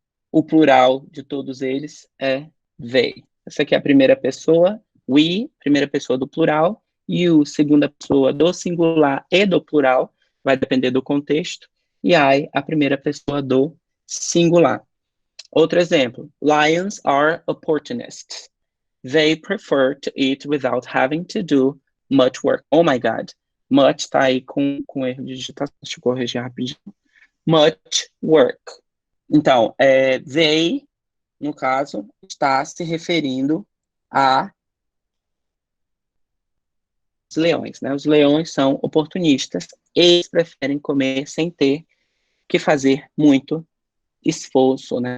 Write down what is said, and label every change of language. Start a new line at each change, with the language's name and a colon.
Portuguese: O plural de todos eles é they. Essa aqui é a primeira pessoa, we, primeira pessoa do plural, you, segunda pessoa do singular e do plural, vai depender do contexto, e I, a primeira pessoa do singular. Outro exemplo,
English: lions are opportunists. They prefer to eat without having to do much work. Oh my God.
Portuguese: Much tá aí com erro de digitação. Deixa eu corrigir rapidinho.
English: Much work.
Portuguese: Então, they, no caso, está se referindo a os leões, né? Os leões são oportunistas, eles preferem comer sem ter que fazer muito esforço, né?